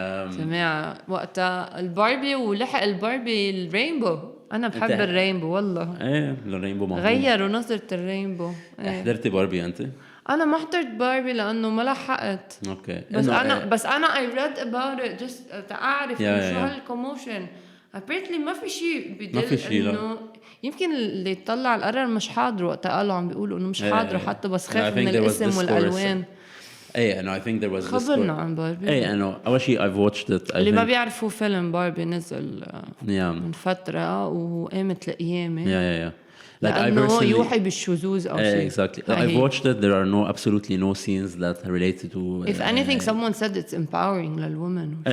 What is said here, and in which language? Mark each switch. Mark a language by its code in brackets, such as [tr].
[ar] سمع وقتها الباربي ولحق الباربي الرينبو. انا بحب الرينبو والله. ايه الرينبو مهضوم. غيروا نظرة الرينبو. حضرتي باربي انت؟ انا ما حضرت باربي لانه ما لحقت. اوكي. بس انا [en] I read about it just [ar] تعرف شو هالكوموشن. apparently ما في شيء بدل انه يمكن اللي يطلع القرار مش حاضر وقتها قالوا عم بيقولوا انه مش حاضر حتى بس خاف من الاسم والالوان. [en] ايه and I think there was [ar] خبرنا عن باربي. ايه انه اول شيء [en] I've watched it. [ar] اللي ما بيعرفوا فيلم باربي نزل من فترة وقامت القيامة. [en] Like [ar] لأنه يوحي بالشذوذ أو شيء. [en] Exactly. I've watched it. There are absolutely no scenes that are related to. If anything, someone said it's empowering للwomen.